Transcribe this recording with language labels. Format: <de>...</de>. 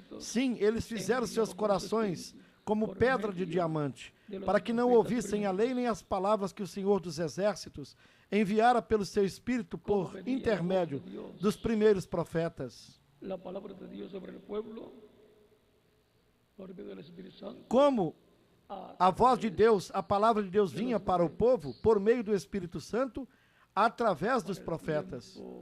<pt>Sim, eles fizeram seus corações como pedra de diamante, para que não ouvissem a lei nem as palavras que o Senhor dos Exércitos enviara pelo seu Espírito por intermédio dos primeiros profetas.</pt> <es>la palabra de Dios sobre el pueblo por medio del Espíritu Santo.</es> <pt>Como a voz de Deus, a palavra de Deus vinha para o povo por meio do Espírito Santo, através dos profetas.</pt>